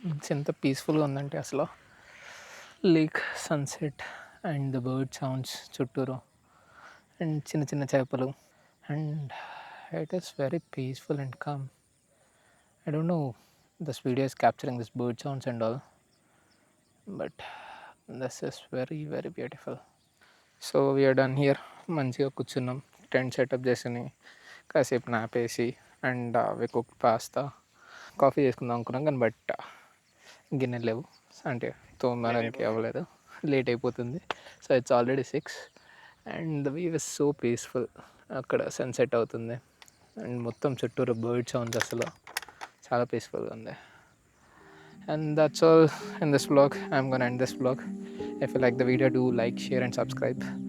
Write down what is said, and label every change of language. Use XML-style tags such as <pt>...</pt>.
<te>ఎంత పీస్ఫుల్గా ఉందంటే అసలు</te> <en>lake, sunset and the bird sounds</en> <te>చుట్టూరు</te> <en>and</en> <te>చిన్న చిన్న చేపలు</te> <en>And it is very peaceful and calm. I don't know this video is capturing this bird sounds and all, but this is very very beautiful. So we are done here.</en> <te>మంచిగా కూర్చున్నాం, tent setup చేసుకుని కాసేపు నాపేసి</te> <en>and we cook pasta,</en> <te>coffee చేసుకుందాం అనుకున్నాం కానీ but గిన్నెలు లేవు, అంటే తోమడానికి అవ్వలేదు, లేట్ అయిపోతుంది.</te> <en>So it's already 6 and the view is so peaceful.</en> <te>అక్కడ సన్సెట్ అవుతుంది అండ్ మొత్తం చుట్టూరు బర్డ్ సౌండ్స్, అసలు చాలా పీస్ఫుల్గా ఉంది.</te> <en>And that's all in this vlog. I'm gonna end this vlog. If you like the video, do like, share and subscribe.</en>